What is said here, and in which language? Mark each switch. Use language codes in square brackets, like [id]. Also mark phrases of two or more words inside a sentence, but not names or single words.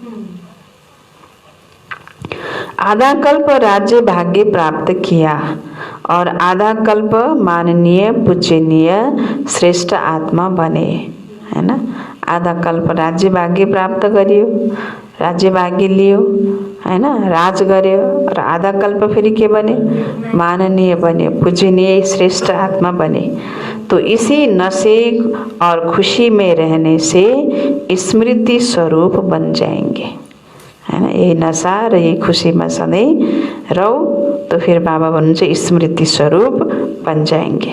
[hi] आधा कल्प राज्य भाग्य प्राप्त किया और आधा कल्प माननीय पूजनीय श्रेष्ठ आत्मा बने, है ना। [ne] आधा कल्प राज्य भाग्य प्राप्त गरियो, राज्य भाग्य लियो, है ना, राज गर्यो र आधा कल्प फेरि के बने, माननीय बने, पूजनीय श्रेष्ठ आत्मा बने। [hi] तो इसी नशे और खुशी में रहने से स्मृति स्वरूप बन जाएंगे, है ना। [ne] यही नशा र यही खुशी में सधैं रहो तो फिर बाबा भन्नुहुन्छ [hi] स्मृति स्वरूप बन जाएंगे।